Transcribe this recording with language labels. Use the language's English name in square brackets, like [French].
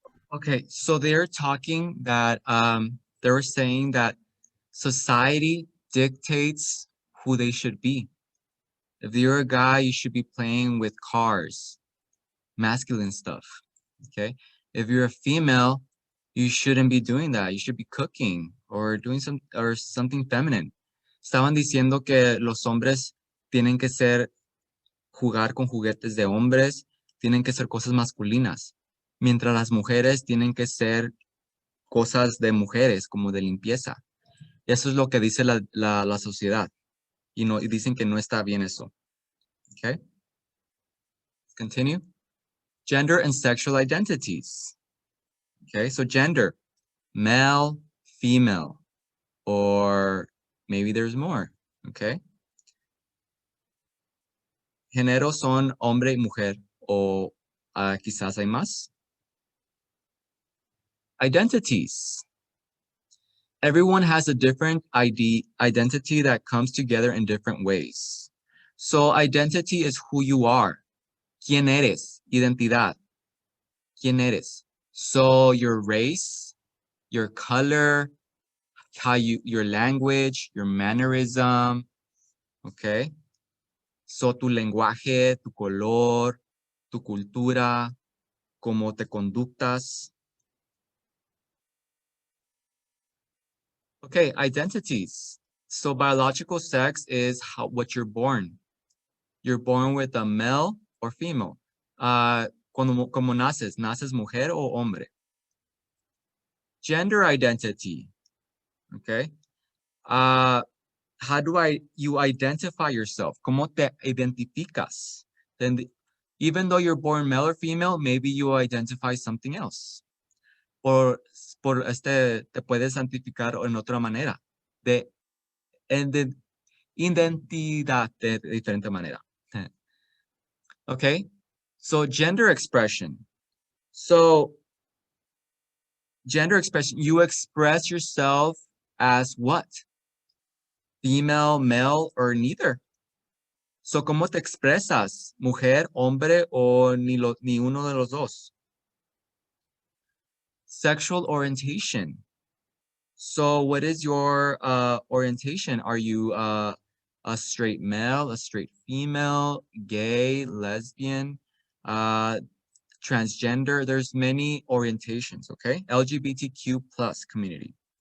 [English] Okay, so they're talking that they were saying that society dictates who they should be. If you're a guy, you should be playing with cars, masculine stuff, okay? If you're a female, you shouldn't be doing that. You should be cooking or doing something feminine. [Spanish] Estaban diciendo que los hombres tienen que jugar con juguetes de hombres, tienen que ser cosas masculinas. Mientras las mujeres tienen que ser cosas de mujeres, como de limpieza. Eso es lo que dice la sociedad. Y dicen que no está bien eso. [English] Okay? Continue. Gender and sexual identities. Okay, so gender, male, female, or maybe there's more. Okay? [Spanish] Género son hombre y mujer, o quizás hay más. [English] Identities. Everyone has a different identity that comes together in different ways. So identity is who you are. [Spanish] ¿Quién eres? Identidad. ¿Quién eres? [English] So your race, your color, your language, your mannerism, okay? [Spanish] So tu lenguaje, tu color, tu cultura, cómo te conductas. [English] Okay, identities. So biological sex is what you're born. You're born with a male or female. [Spanish] Como naces mujer o hombre. [English] Gender identity. Okay. How do you identify yourself? [Spanish] ¿Cómo te identificas? [English] Then even though you're born male or female, maybe you identify something else. [Spanish] Te puedes identificar en otra manera. De identidad de diferente manera. [English] Okay. So gender expression. So gender expression, you express yourself as what? Female, male, or neither. So, [Spanish] ¿cómo te expresas? ¿Mujer, hombre, o ni uno de los dos? [English] Sexual orientation. So what is your orientation? Are you a straight male, a straight female, gay, lesbian, transgender? There's many orientations, okay? LGBTQ plus community.